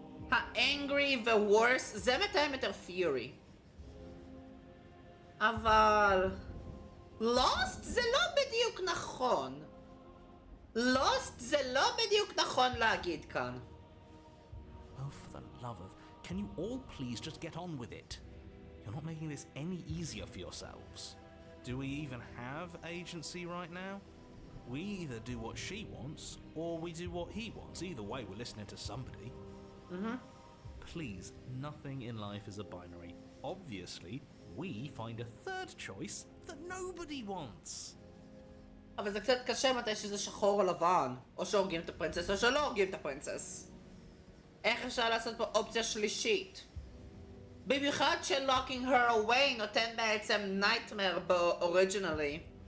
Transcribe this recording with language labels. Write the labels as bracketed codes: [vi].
[he] ה-angry ו-worse זה מתאם יותר פיורי. אבל lost זה לא בדיוק נכון. lost זה לא בדיוק נכון להגיד כאן. [en] Oh, for the love of... Can you all please just get on with it? You're not making this any easier for yourselves. Do we even have agency right now? We either do what she wants, or we do what he wants. Either way, we're listening to somebody. Please, nothing in life is a binary. Obviously, we find a third choice that nobody wants. [he] אבל זה קצת קשה מתי שזה שחור או לבן. או שהורגים את הפרינצס או שלא הורגים את הפרינצס. איך אפשר לעשות פה אופציה שלישית? במיוחד ש- [en] locking her away [he] נותן בעצם nightmare באוריג'ינלי.